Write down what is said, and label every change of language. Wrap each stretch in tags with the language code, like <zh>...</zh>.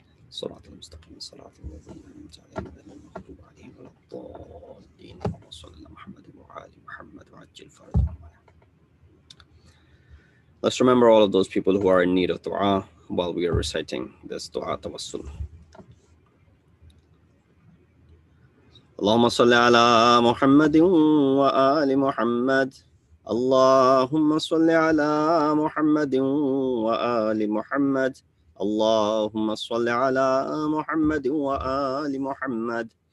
<ar>صراط المستقيم صراط الذين أنعمت عليهم غير المغضوب عليهم ولا الضالين. اللهم صل على محمد وآل محمد وعجل فرجهم.</ar> <en>Let's remember all of those people who are in need of dua while we are reciting this dua tawassul.</en> <ar>اللهم صل على محمد وآل محمد. اللهم صل على محمد وآل محمد. اللهم صل على محمد وآل محمد.</ar>